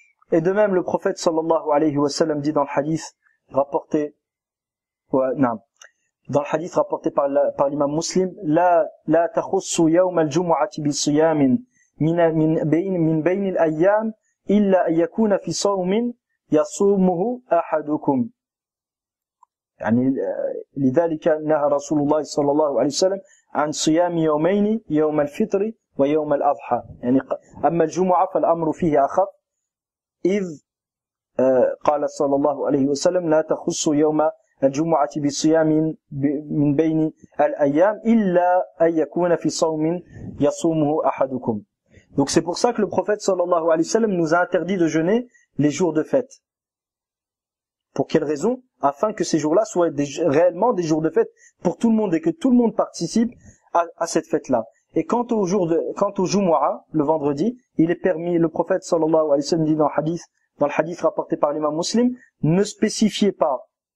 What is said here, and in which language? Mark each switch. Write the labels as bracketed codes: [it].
[fr] Et de même, le prophète sallallahu alayhi wa sallam dit dans le hadith rapporté par l'imam Muslim: [ar] la takhussu yawm al-jumu'ati bi siyamin min bayn al-ayyam إلا أن يكون في صوم يصومه أحدكم. يعني لذلك نهى رسول الله صلى الله عليه وسلم عن صيام يومين يوم الفطر ويوم الأضحى. يعني أما الجمعة فالأمر فيه أخف، إذ قال صلى الله عليه وسلم لا تخص يوم الجمعة بصيام من بين الأيام إلا أن يكون في صوم يصومه أحدكم. [fr] Donc c'est pour ça que le prophète sallallahu alayhi wa sallam nous a interdit de jeûner les jours de fête. Pour quelle raison? Afin que ces jours-là soient réellement des jours de fête pour tout le monde et que tout le monde participe à cette fête-là. Et quant au Jumu'ah, le vendredi, il est permis, le prophète sallallahu alayhi wa sallam dit dans le hadith rapporté par l'imam Muslim, ne spécifiez pas.